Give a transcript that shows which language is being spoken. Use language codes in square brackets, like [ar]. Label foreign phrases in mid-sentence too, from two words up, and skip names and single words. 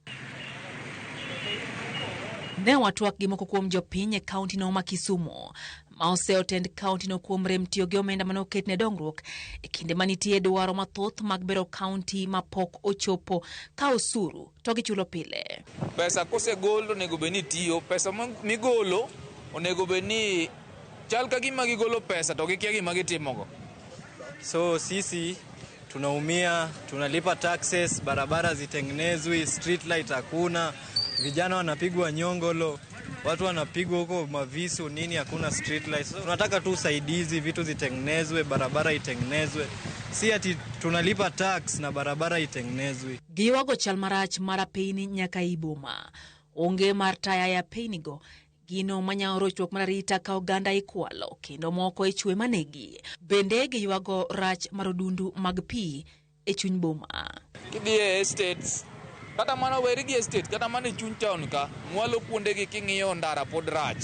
[luo] Ne watwak gi moko kuom jopiny e county no ma Kisumu ma oseotend county no kuom rem tiyo gi omenda manoket ne dongruok e kinde manitie dwaro mathoth mag bero county ma pok ochopo ka osuru to gichulo pile. Pesa kosegol onego beni tiyo, pesa migolo onego beni chal ka gima gigolo pesa to gikia gima gitimogo. [sw] So sisi tunaumia, tunalipa taxes, barabara zitengenezwe, [en] street light [sw] hakuna, vijana wanapigwa nyongolo, watu wanapigwa huko mavisu nini, hakuna [en] street lights. [sw] Tunataka tu usaidizi, vitu zitengenezwe, barabara itengenezwe. Si ati tunalipa tax na barabara itengenezwe. [luo] Giwago chal marach mara peini nyaka iboma. Onge martaya ya peinigo. Gino manya rochruok mararita ka oganda ikwalo kendo moko ichwe manegi. Bende giwago rach marodundu mag pi e chuny boma. Kidhie estates kata mana werigi estate kata mana chuny town ka mwalo kuonde gi king'iyo ndara pod rach.